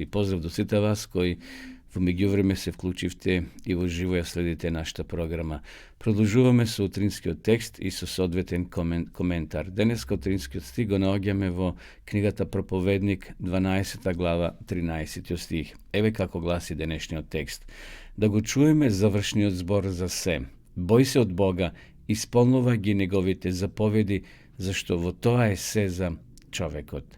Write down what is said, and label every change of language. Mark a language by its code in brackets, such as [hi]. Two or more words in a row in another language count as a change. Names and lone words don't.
[mk] Поздрав до свита вас кои в меѓувреме се вклучивте и уживо следите нашта програма. Продолжуваме со утринскиот текст и со соодветен коментар. Денеска утринскиот стих го наоѓаме во книгата Проповедник, 12 глава, 13 стих. Еве како гласи денешниот текст. Да го чуеме завршниот збор за се. Бој се од Бога, исполнува ги неговите заповеди, зашто во тоа е се за човекот.